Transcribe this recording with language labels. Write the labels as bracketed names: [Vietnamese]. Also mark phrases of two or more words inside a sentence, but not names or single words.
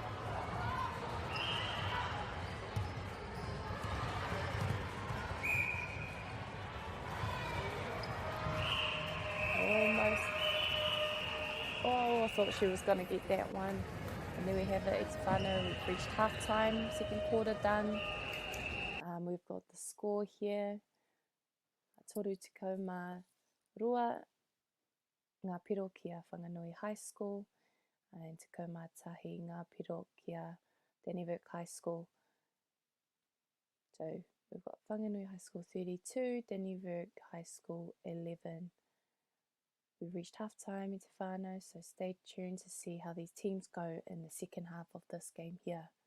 [English] Almost. Oh, I thought she was going to get that one. And there we have it, it's whānau. We've reached half time, second quarter done. We've got the score here. [Māori] Toru tikau mā rua, ngā piro kia Whanganui High School. And tikau mā tahi ngā piro kia Danny Burke High School. [English] So we've got Whanganui High School 32, Danny Burke High School 11. We've reached half time into whānau, so stay tuned to see how these teams go in the second half of this game here.